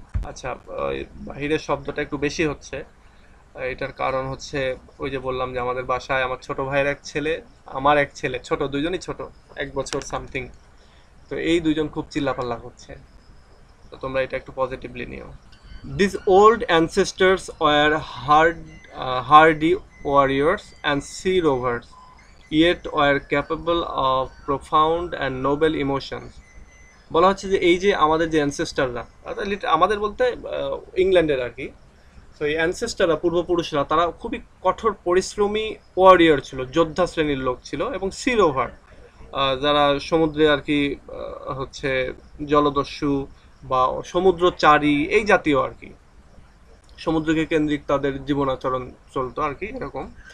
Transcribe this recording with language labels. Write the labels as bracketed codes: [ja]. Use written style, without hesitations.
[bn] আচ্ছা, বাহিরের শব্দটা একটু বেশি হচ্ছে। এটার কারণ হচ্ছে ওই যে বললাম যে আমাদের বাসায় আমার ছোট ভাইয়ের এক ছেলে, আমার এক ছেলে, ছোট, দুইজনই ছোট, 1 বছর সামথিং। তো এই দুইজন খুব চিল্লাপাল্লা করছে, তো তোমরা এটা একটু পজিটিভলি নিও। [en] These old ancestors were hardy warriors and sea rovers, yet were capable of profound and noble emotions. [bn] বলা হচ্ছে যে এই যে আমাদের যে অ্যানসেস্টাররা, আমাদের বলতে ইংল্যান্ডের আর কি, তো এই অ্যানসেস্টাররা, পূর্বপুরুষরা, তারা খুবই কঠোর পরিশ্রমী ওয়ারিয়র ছিল, যোদ্ধা শ্রেণীর লোক ছিল, এবং সি রোভার, যারা সমুদ্রে আর কি হচ্ছে জলদস্যু বা সমুদ্রচারী এই জাতীয় আর কি, সমুদ্রকে কেন্দ্রিক তাদের জীবনাচরণ চলতো আর কি এরকম।